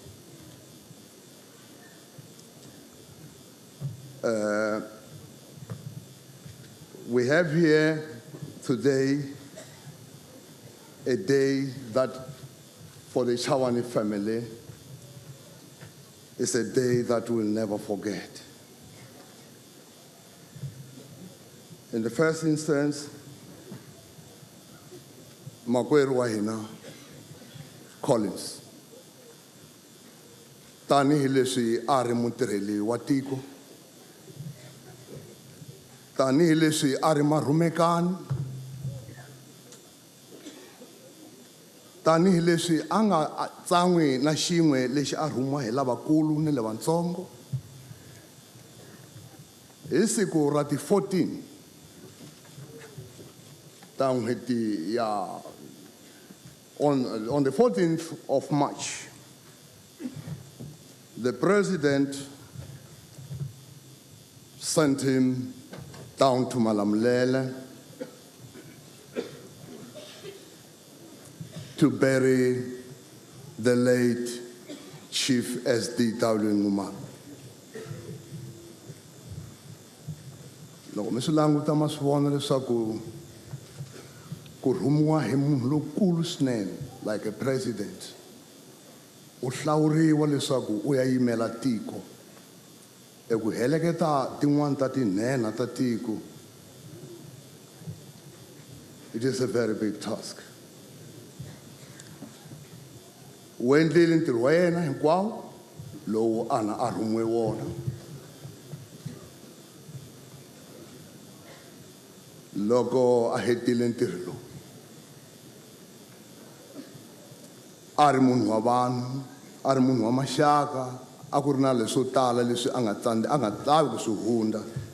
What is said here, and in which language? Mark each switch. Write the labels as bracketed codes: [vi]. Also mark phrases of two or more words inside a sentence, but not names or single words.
[en] We have here today a day that for the Chabane family is a day that we'll never forget. In the first instance, [ts] Makweru Wahina Collins tanihileswi a ri mutirheli wa tiko, tanihileswi a ri marhumekani, tanihileswi a nga tsan'wi na xin'we lexi a rhumiwa hi lavakulu ni lavatsongo. Hi siku ra ti 14 ta n'hweti ya [en] on the 14th of March, the president sent him down to Malamulele to bury the late Chief S.D.W. Ngumane. [ts] Loko mi swi languta ma swi vona leswaku ku rhumiwa hi munhu lokulu swinene [en] like a president, [ts] u hlawuriwa leswaku u ya yimela tiko eku heleketa tin'wana ta tinhenha ta tiko. [en] It is a very big task. [ts] U endlile ntirho wa yena hinkwawo lowu a rhumiwe wona. Loko a hetile ntirho lowu, a ri munhu wa vanhu, a ri munhu wa maxaka, a ku ri na leswo tala leswi a nga lavi ku swi hundza.